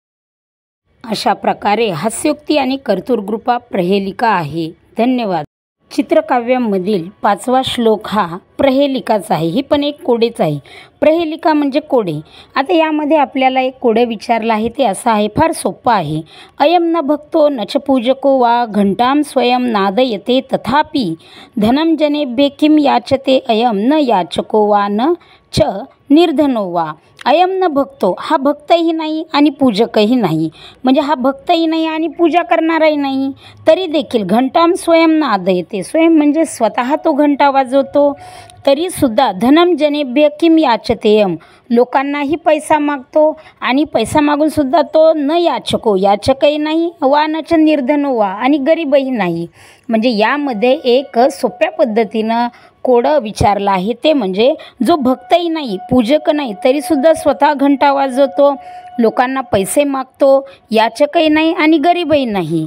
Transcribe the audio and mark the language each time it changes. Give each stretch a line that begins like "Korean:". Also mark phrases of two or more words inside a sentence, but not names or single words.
Marathi: अशा प्रकारे हास्योक्ती आणि कर्तृगुप्ता प्रहेलिका आहे। धन्यवाद। चित्रकाव्यामधील 5वा श्लोक हा प्रहेलिकाचा आहे। ही पण एक कोडेच आहे। प्रहेलिका म्हणजे कोडे। आता यामध्ये आपल्याला एक कोडे विचारलं आहे ते असं आहे, फार सोपं आहे।
Sanskrit: अयम न भक्तो न च पूजको वा घंटाम स्वयं नादयते तथापि धनम जनेभ्ये किम याचते अयम न याचको वा न च निर्धनो वा। अयम न भक्तो,
Marathi: हा भक्तही नाही आणि पूजकही नाही, म्हणजे हा भक्तही नाही आणि पूजा करणाराही नाही, तरी देखील
Sanskrit: घंटाम स्वयं नादयते,
Marathi: स्वयं म्हणजे स्वतः तो घंटा वाजवतो, तरीसुद्धा
Sanskrit: धनम जनेभ्य किम याचतेयम,
Marathi: लोकांनाही पैसा मागतो आणि पैसा मागूनसुद्धा तो
Sanskrit: न याचको,
Marathi: याचकही नाही,
Sanskrit: वा नच निर्धनो वा,
Marathi: आणि गरीबही नाही। म्हणजे यामध्ये एक सोप्या पद्धतीनं कोडं विचारलं आहे, ते म्हणजे जो भक्तही नाही, पूजक नाही, तरीसुद्धा स्वतः घंटा वाजवतो, लोकांना पैसे मागतो, याचकही नाही आणि गरीबही नाही।